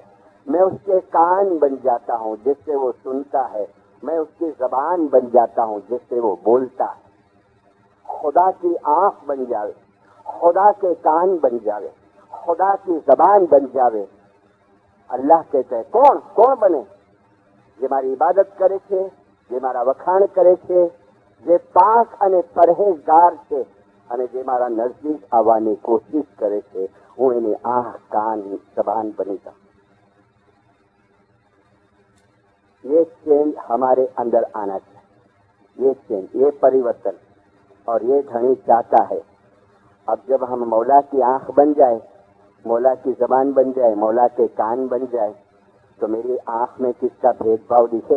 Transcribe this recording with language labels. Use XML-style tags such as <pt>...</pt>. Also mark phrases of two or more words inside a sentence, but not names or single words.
<ur>میں اس کے کان بن جاتا ہوں جس سے وہ سنتا ہے. میں اس کی زبان بن جاتا ہوں جس سے وہ بولتا ہے. خدا کی آنکھ بن جاوے، خدا کے کان بن جاوے، خدا کی زبان بن جاوے. اللہ کہتے ہیں کون بنے؟</ur> <gu>જે મારી ઇબાદત કરે છે, જે મારા વખાણ કરે છે, જે પાક અને પરહેજગાર છે અને જે મારા નજદીક આવવાની કોશિશ કરે છે, હું એની આંખ, કાન, જબાન બની જાઉં.</gu> <ur>یہ چینج ہمارے اندر آنا چاہیے. یہ چینج، یہ پریورتن، اور یہ دھنی چاہتا ہے. اب جب ہم مولا کی آنکھ بن جائے، مولا کی زبان بن جائے، مولا کے کان بن جائے، تو میری آنکھ میں کس کا بھید بھاؤ دکھے؟</ur>